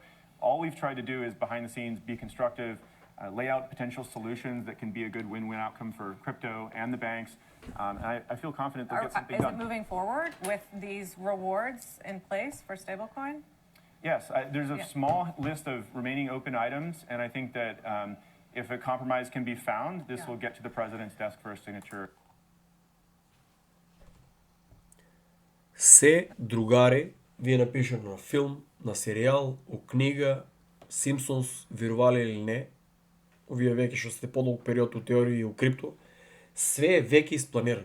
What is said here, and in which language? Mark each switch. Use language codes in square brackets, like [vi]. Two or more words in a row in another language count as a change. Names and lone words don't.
[en] So all we've tried to do is behind the scenes be constructive, lay out potential solutions that can be a good win-win outcome for crypto and the banks. And I feel confident they'll get something Is done. it moving forward with these rewards in place for stablecoin? Yes, there's a Yeah. small list of remaining open items, and I think that if a compromise can be found, this Yeah. will get to the president's desk for a signature. [mk] Се, другари, вие напишете на филм, на сериал, у книга, Симпсонс, верували или не, вие веќе што сте подолг период у теорија и у крипто, све е веќе испланирано.